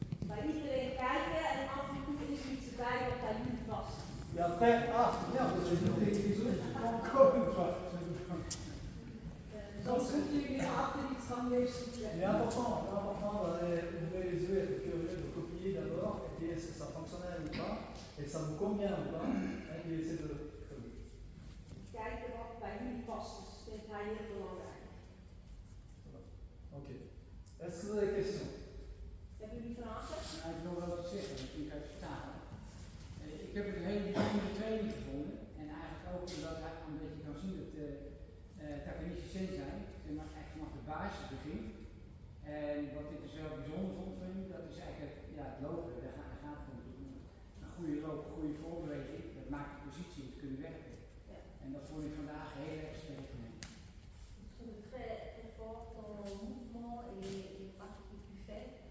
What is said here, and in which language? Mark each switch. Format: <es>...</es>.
<nl>Bij iedereen kijken en af en toe is er iets erbij wat bij jullie past.</nl> <fr>Et après, ah, c'est bien, parce que désolé, je prends encore une fois.</fr> <nl>Dan zoeken jullie achter iets van neus zoeken.</nl> <fr>Il est important d'ouvrir les yeux et être curieux, de copier d'abord, et puis est-ce que ça fonctionnait ou pas, et ça vous convient ou pas, et puis essayer de creuser.</fr> <nl>Kijken wat bij jullie past, dus vindt hij heel belangrijk. Ok.</nl> <fr>Est-ce que vous avez des questions?</fr> <nl>Hebben jullie vragen? Nou, ik wil wel wat zeggen, misschien kan je het vertalen. Ik heb het een hele bijzondere training gevonden. En eigenlijk ook omdat je kan zien dat Takashi Sensei echt vanaf de basis begint. En wat ik dus wel bijzonder vond van hem, dat is eigenlijk het lopen. Daar gaat het om. Een goede loop, een goede voorbeweging, dat maakt de positie om te kunnen werken. Ja. En dat vond ik vandaag heel erg sterk van hem.</nl> <fr>Je trouve très, très fort ton mouvement et les pratiques que tu fais.</fr>